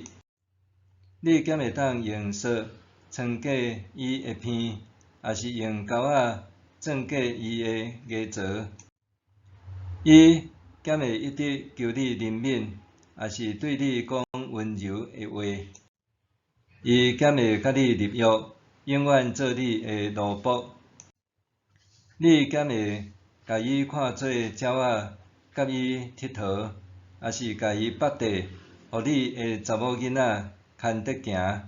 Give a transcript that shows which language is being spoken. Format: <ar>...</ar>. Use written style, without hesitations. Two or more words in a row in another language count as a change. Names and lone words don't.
<nan>你敢会当用绳穿过伊的鼻，还是用钩仔钻过伊的牙槽？伊敢会一直求你怜悯，还是对你讲温柔的话？伊敢会甲你立约，永远做你的奴仆？你敢会甲伊看做鸟仔，甲伊佚佗，还是甲伊绑地，互你的查某囡仔牵得行？</nan>